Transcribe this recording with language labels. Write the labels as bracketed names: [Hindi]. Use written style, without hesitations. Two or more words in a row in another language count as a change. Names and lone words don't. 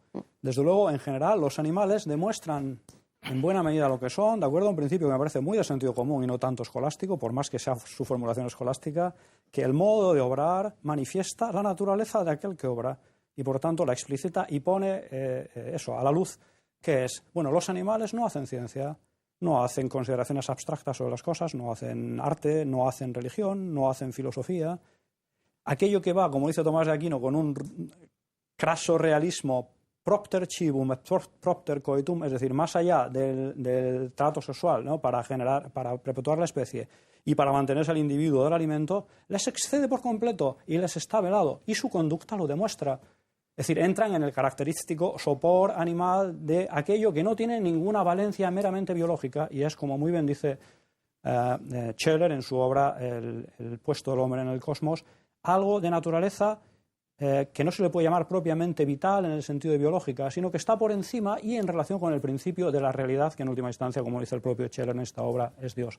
[Spanish] Desde luego, en general, los animales demuestran en buena medida lo que son, de acuerdo a un principio que me parece muy de sentido común y no tanto escolástico, por más que sea su formulación escolástica, que el modo de obrar manifiesta la naturaleza de aquel que obra y, por tanto, la explicita y pone eso a la luz, que es, bueno, los animales no hacen ciencia, no hacen consideraciones abstractas sobre las cosas, no hacen arte, no hacen religión, no hacen filosofía. Aquello que va, como dice Tomás de Aquino, con un craso realismo [Latin] propter cibum et propter coitum, [Spanish] es decir, más allá del trato sexual, ¿no? para perpetuar la especie y para mantenerse el individuo del alimento, les excede por completo y les está velado, y su conducta lo demuestra. Es decir, entran en el característico sopor animal de aquello que no tiene ninguna valencia meramente biológica, y es, como muy bien dice Scheller en su obra El puesto del hombre en el cosmos, algo de naturaleza que no se le puede llamar propiamente vital en el sentido de biológica, sino que está por encima y en relación con el principio de la realidad, que en última instancia, como dice el propio Scheller en esta obra, es Dios.